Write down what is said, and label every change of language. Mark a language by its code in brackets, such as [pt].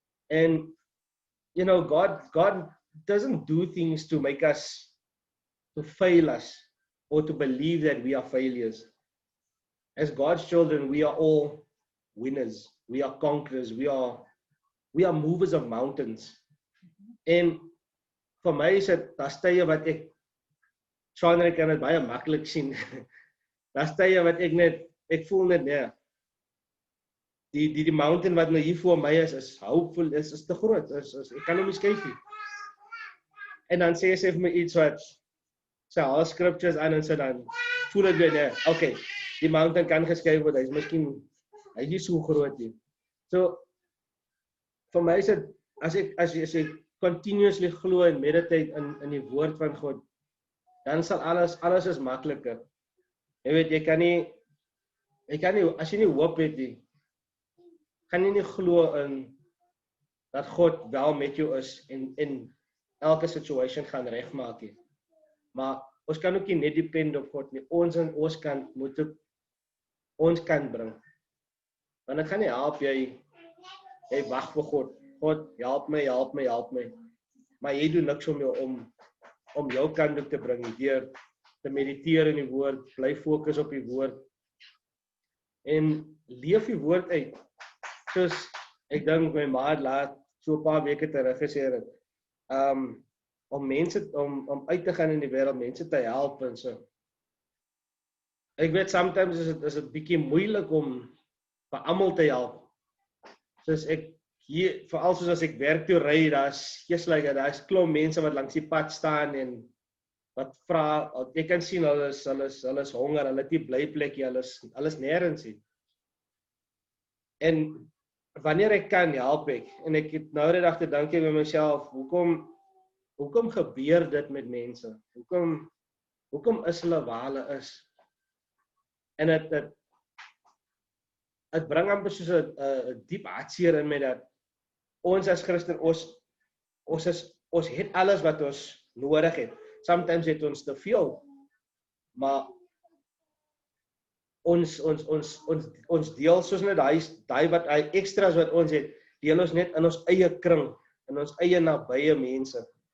[en] And you know, God doesn't do things to make us, to fail us, or to believe that we are failures. As God's children, we are all winners. We are conquerors. We are movers of mountains. [af] En vir my is dit, daar's tye wat ek kan dit baie maklik sien. Daar's tye wat ek voel net, nee. Die mountain wat nou hier voor my is hopeful, is te groot, ek kan hom nie skuif nie. En dan sê sy vir my iets wat, sy haal scriptures aan en sy dan, voel het weer, nee, okay, die mountain kan geskuif word, hy is nie so groot nie. So, vir my is dit, as jy continuously glo en meditate in die woord van God, dan sal alles is makliker. Jy weet, jy kan nie, as jy nie hoop het nie, kan jy nie glo in dat God wel met jou is en elke situation gaan regmaak nie. Maar ons kan ook nie net depend op God nie. Ons aan ons kant moet ons kan bring. Want dit gaan nie help jy wag vir God. God, help my. Maar jy doen niks om jou kant op te bring, deur te mediteer in die woord, bly fokus op die woord en leef die woord uit. Soos ek dink my ma laat so 'n paar weke terug gesê het, om mense om uit te gaan in die wêreld, mense te help en so. Ek weet sometimes is dit bietjie moeilik om vir almal te help. Soos ek hier, veral soos as ek werk toe ry, daar's klomp mense wat langs die pad staan en wat vra, ek kan sien hulle is honger, hulle het nie blyplekkie, hulle is nêrens nie. En wanneer ek kan, help ek. En ek het nou die dag te dink by myself, hoekom hoekom gebeur dit met mense? Hoekom is hulle waar hulle is? En het bring amper soos 'n diep hartseer in my dat ons as Christen, ons het alles wat ons nodig het. Sometimes het ons te veel, maar ons deel soos net daai wat hy extras wat ons het, deel ons net in ons eie kring, in ons eie nabye mense.